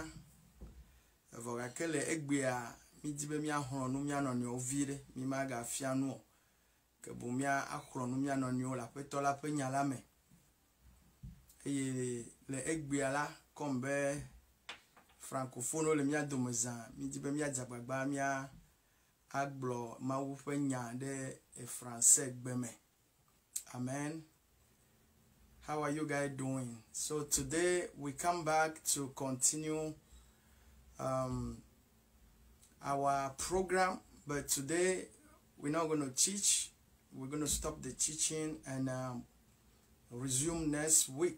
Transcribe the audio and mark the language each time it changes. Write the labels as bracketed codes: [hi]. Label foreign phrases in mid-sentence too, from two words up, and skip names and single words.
[gej] Voga kele egbe a mi dibe mi ahron nu mi anoni ovire mi maga fianu ke bu mi ahron nu mi anoni o la peto la pe nyala me. Eye le egbe ala kombe francophone le mi adomezan mi dibe mi adzagbagba mi agblo mawu pe nya de français gbeme. [en] Amen. How are you guys doing? So today we come back to continue our program, but today we're not going to teach. We're going to stop the teaching and resume next week.